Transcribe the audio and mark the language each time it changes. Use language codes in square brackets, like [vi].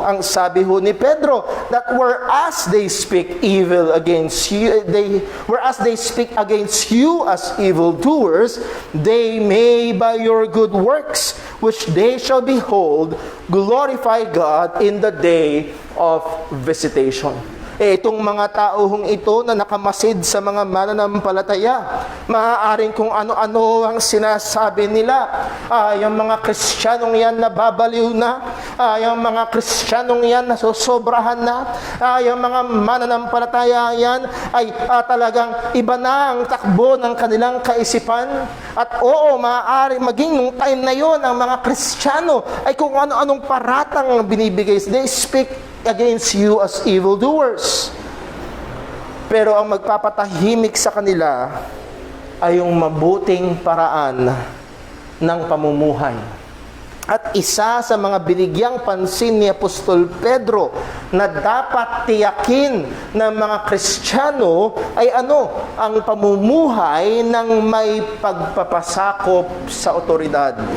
[tl] Ang sabi ho ni Pedro, [en] that whereas they speak evil against you, whereas they speak against you as evildoers, they may by your good works, which they shall behold, glorify God in the day of visitation. [tl] Itong mga taong ito na nakamasid sa mga mananampalataya, maaaring kung ano-ano ang sinasabi nila. Yung mga Kristiyanong yan nababaliw na, yung mga Kristiyanong yan nasosobrahan na, yung mga mananampalataya yan ay talagang iba na ang takbo ng kanilang kaisipan. At oo, maaaring maging nung time na yon ang mga Kristiyano ay kung ano-anong paratang binibigay. [en] They speak against you as evildoers. [tl] Pero ang magpapatahimik sa kanila ay yung mabuting paraan ng pamumuhay. At isa sa mga binigyang pansin ni Apostol Pedro na dapat tiyakin ng mga Kristiyano ay ang pamumuhay ng may pagpapasakop sa otoridad.